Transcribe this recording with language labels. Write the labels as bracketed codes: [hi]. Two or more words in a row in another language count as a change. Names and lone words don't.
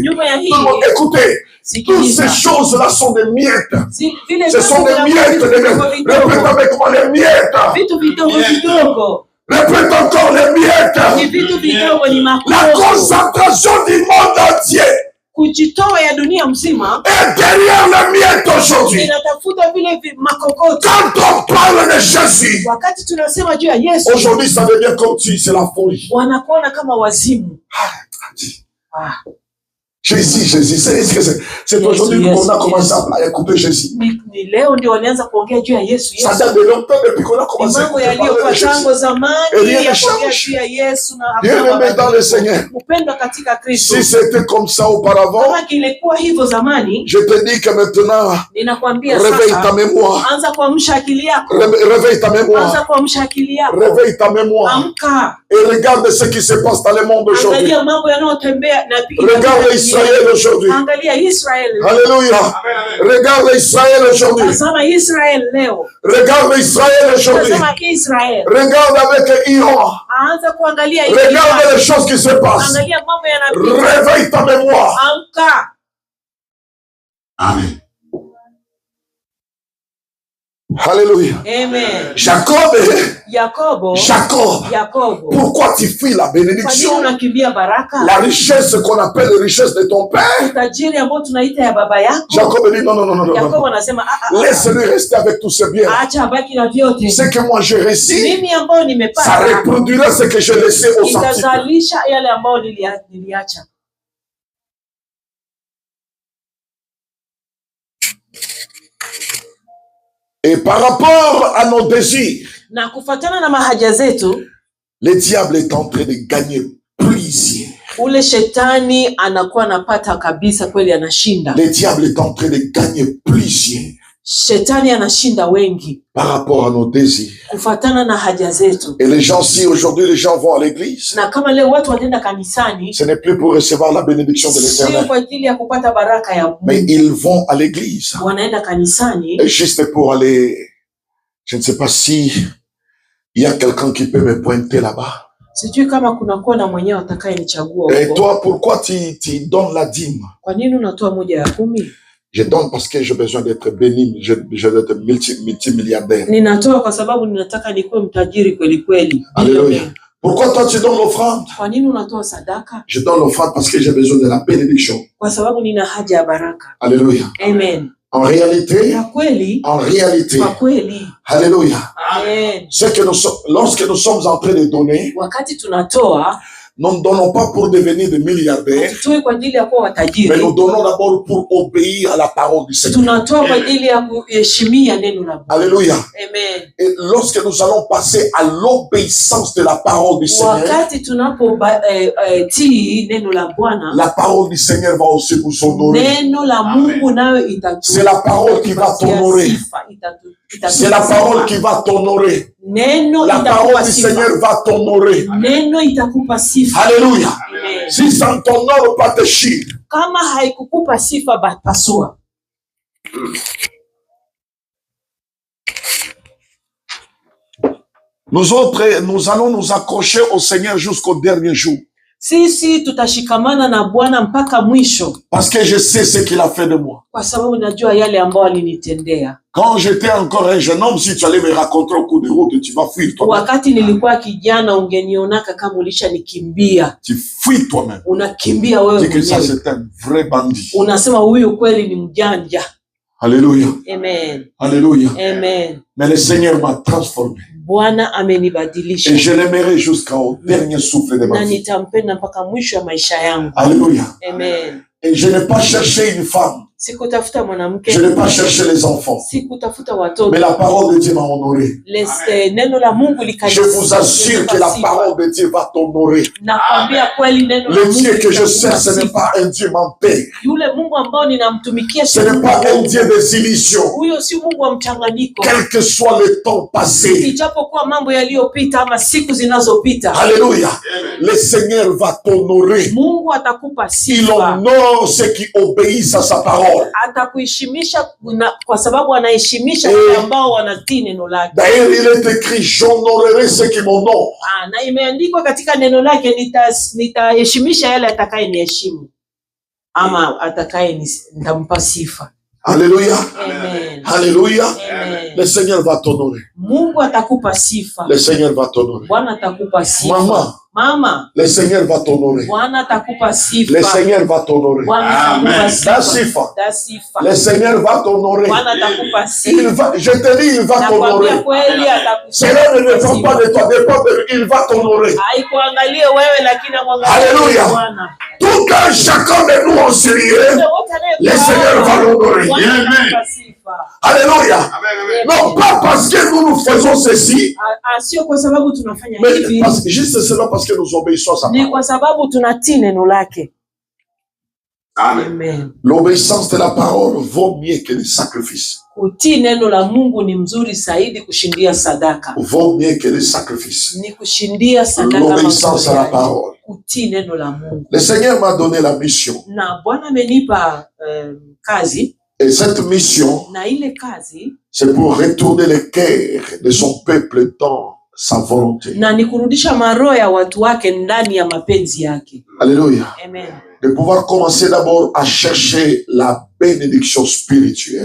[fr] Tout le monde, écoutez. Toutes ces choses-là sont des miettes. Ce sont des miettes. Répète avec moi, les miettes. Répète encore, les miettes. La concentration du monde entier [sw] kujitoa ya dunia mzima. [fr] Et derrière le miettes aujourd'hui, [sw] Inatafuta vile makokoto. [fr] quand on parle de Jésus, [sw] Wakati tunasema juu ya Yesu, [fr] aujourd'hui ça devient comme si c'est la folie. [sw] wanakuona kama wazimu. [fr] Jésus, c'est aujourd'hui qu'on a commencé à écouter Jésus. [sw] Ni leo ndio walianza kuongea juu ya Yesu. [fr] Ça date de longtemps depuis qu'on a commencé à [sw] Mambo [fr] parler [sw] yaliyokuwa [fr] de Jésus. [sw] tangu zamani [fr] Et rien [sw] ya [fr] ne [sw] kuongea [fr] change. [sw] juu ya Yesu na [fr] Bien-aimé dans le Seigneur. [sw] upendo katika Kristo. [fr] Si c'était comme ça auparavant, [sw] Kama kilikuwa hivyo zamani, [fr] je te dis que maintenant, [sw] ninakwambia [fr] réveille ta [sw] sasa, [fr] mémoire. [sw] anza kuamsha akili yako. [fr] Réveille ta mémoire. [sw] Anza kuamsha akili yako. [fr] Réveille ta mémoire. [sw] Amka. [fr] Et regarde ce qui se passe dans le monde aujourd'hui. [sw] Angalia mambo yanayotembea na [fr] Regarde Israël aujourd'hui. [sw] Angalia Israel. [fr] Alléluia. Regarde Israël aujourd'hui. [sw] Tazama Israel leo. [fr] Regarde Israël aujourd'hui. [sw] Tazama Israel. [fr] Regarde avec Iran. [sw] Anza kuangalia [fr] Regarde les choses qui se passent. [sw] Angalia mambo yanapita. [fr] Réveille ta mémoire. [sw] Amka. Amen. Alléluia. Amen. Jacob, Yakobo. [fr] Pourquoi tu fuis la bénédiction? [sw] Kwa nini unakimbia baraka? [fr] La richesse qu'on appelle la richesse de ton père. [sw] Tajiri ambao tunaita ya baba yako. [fr] Jacob dit non. [sw] Yakobo anasema [fr] laisse-lui rester avec tous ses biens. [sw] acha abaki na vyote. [fr] Ce que moi j'ai réussi, [sw] Mimi ambao nimepata, [fr] ça reproduira ce que j'ai laissé aux antiques. [sw] itazalisha yale ambao niliacha. [fr] Et par rapport à nos désirs, [sw] Na kufuatana na mahaja zetu, [fr] le diable est en train de gagner plusieurs. [sw] Ule shetani anakuwa anapata kabisa, kweli anashinda. [fr] Le diable est en train de gagner plusieurs. [sw] Shetani anashinda wengi [fr] par rapport à nos désirs. [sw] kufuatana na haja zetu. [fr] Et les gens, si aujourd'hui les gens vont à l'église, [sw] Na kama leo watu wanaenda kanisani, [fr] ce n'est plus pour recevoir la bénédiction de [sw] sio [fr] l'Éternel, [sw] kwa ajili ya kupata baraka ya [fr] mais [sw] Mungu. [fr] ils vont à l'église [sw] Wanaenda kanisani [fr] et juste pour aller. Je ne sais pas si il y a quelqu'un qui peut me pointer là-bas. [sw] sijui kama kuna kuwa na mwenyewe atakayenichagua [fr] Et [sw] huko. [fr] toi, pourquoi tu donnes la dîme? [sw] Kwa nini unatoa 1/10? [fr] Je donne parce que j'ai besoin d'être béni, je dois être multimilliardaire. [sw] Ninatoa kwa sababu ninataka nikuwe mtajiri kweli kweli. Alléluia. [fr] Pourquoi toi tu donnes l'offrande? [sw] Kwa nini unatoa sadaka? [fr] Je donne l'offrande parce que j'ai besoin de la bénédiction. [sw] Kwa sababu nina haja ya baraka. Alléluia. Amen. [fr] En réalité, [sw] Kwa kweli. Alléluia. Amen. [fr] C'est que lorsque nous sommes en train de donner, [sw] Wakati tunatoa, [fr] nous ne donnons pas pour devenir des milliardaires, [sw] hatutoi kwa ajili ya kuwa [fr] mais [sw] watajiri. [fr] nous donnons d'abord pour obéir à la parole du Seigneur. [sw] Tunatoa kwa ajili ya kuheshimia neno la Mungu. Alléluia. Amen. [fr] Et lorsque nous allons passer à l'obéissance de la parole du Seigneur, [sw] Wakati tunapotii neno la Bwana, [fr] la parole du Seigneur va aussi vous honorer. [sw] neno la Mungu nayo [fr] C'est la parole qui va t'honorer. C'est la parole qui va t'honorer. [sw] Neno [fr] La parole [sw] itakupa [fr] du [sw] sifa. [fr] Seigneur va t'honorer. [sw] Neno itakupa sifa. Alléluia. Amen. [fr] Si ça ne t'honore pas, te chie. [sw] Kama haikukupa sifa, pasua. [fr] Nous autres, nous allons nous accrocher au Seigneur jusqu'au dernier jour. [sw] Sisi tutashikamana na Bwana mpaka mwisho, [fr] Parce que je sais ce qu'il a fait de moi. [sw] kwa sababu najua yale ambayo alinitendea. [fr] Quand j'étais encore un jeune homme, si tu allais me raconter au cours de route, tu vas fuir toi-même. [sw] Wakati nilikuwa kijana, ungenionaka kama ulishanikimbia. [fr] Tu fuis toi-même. [sw] Unakimbia wewe [fr] Dis que ça, [sw] mwenyewe. [fr] c'est un vrai bandit. [sw] Unasema huyu kweli ni mjanja. Alléluia. Amen. Alléluia. Amen. [fr] Mais le Seigneur m'a transformé. [sw] Bwana amenibadilisha. [fr] Et je l'aimerai jusqu'au dernier souffle de ma [sw] Na [fr] vie. [sw] nitampenda mpaka mwisho ya maisha yangu. Alléluia. Amen. [fr] Et je n'ai pas cherché une femme. [sw] Sikutafuta mwanamke. [fr] Je n'ai pas cherché les enfants. [sw] Sikutafuta watoto. [fr] Mais la parole de Dieu m'a honoré. [sw] Neno la Mungu [fr] Je vous assure que la parole de Dieu va t'honorer. [sw] Nakwambia kweli neno la [fr] Le [sw] Mungu. [fr] Dieu que je sers, ce n'est pas un Dieu menteur. [sw] Yule Mungu ambao ninamtumikia [fr] Ce n'est pas un Dieu des illusions. [sw] huyo si Mungu wa mchanganyiko. [fr] Quel que soit le temps passé. [sw] Ijapokuwa mambo yaliyopita ama siku zinazopita. Alléluia. [fr] Le Seigneur va t'honorer. [sw] Mungu atakupa [fr] Il [sw] sifa. [fr] honore ceux qui obéissent à sa parole. [sw] Atakuheshimisha kwa sababu anaheshimisha wale ambao wanatii neno lake. [fr] D'ailleurs, il est écrit, j'honorerai ceux qui m'honorent. [sw] Na imeandikwa katika neno lake, nitaheshimisha yale atakayeniheshimu ama nitampa sifa. Alléluia. Amen. Alléluia. Amen. [fr] Le Seigneur va t'honorer. [sw] Mungu atakupa sifa. [fr] Le Seigneur va t'honorer. [sw] Bwana atakupa sifa. Mama, [fr] le Seigneur va t'honorer. [sw] Bwana atakupa sifa. [fr] Le Seigneur va t'honorer. [sw] Bwana atakupa sifa. Dasifa. Dasifa. [fr] Le Seigneur va t'honorer. [sw] Bwana atakupa sifa. [fr] Je te dis, il va t'honorer. Cela ne dépend pas de toi, dépend de lui. Il va t'honorer. Alléluia. Tout un chacun de nous en sérieux, le Seigneur va l'honorer. Alléluia. Non pas parce que nous faisons ceci, mais juste seulement parce que nous obéissons à sa parole. Amen. L'obéissance de la parole vaut mieux que les sacrifices. [sw] Kutii neno la Mungu ni mzuri zaidi kushindia sadaka. [fr] Vaut mieux que les sacrifices. [sw] Ni kushindia sadaka. [fr] L'obéissance à la parole. [sw] Kutii neno la Mungu. [fr] Le Seigneur m'a donné la mission. [sw] Na Bwana amenipa kazi. [fr] Et cette mission, [sw] na ile kazi, [fr] c'est pour retourner le cœur de son peuple dans sa volonté. [sw] Na ni kurudisha maroho ya watu wake ndani ya mapenzi yake. Alléluia. Amen. [fr] De pouvoir commencer d'abord à chercher la bénédiction spirituelle.